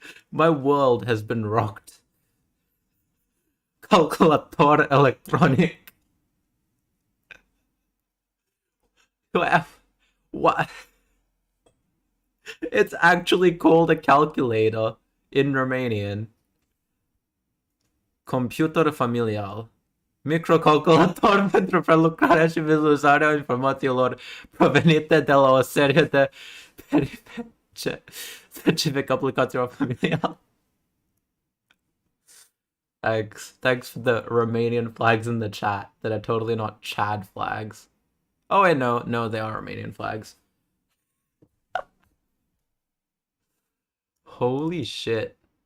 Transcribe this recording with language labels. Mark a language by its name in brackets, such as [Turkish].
[English] My world has been rocked. [Romanian] Calculator electronic. [English] What? It's actually called a calculator in Romanian. [Romanian] Computer familial. Microcalculator pentru prelucrarea și vizualizarea informațiilor provenite de la o serie de periferice specific aplicațiilor familiale. [English] Thanks for the Romanian flags in the chat that are totally not Chad flags. Oh wait, no, they are Romanian flags. Holy shit.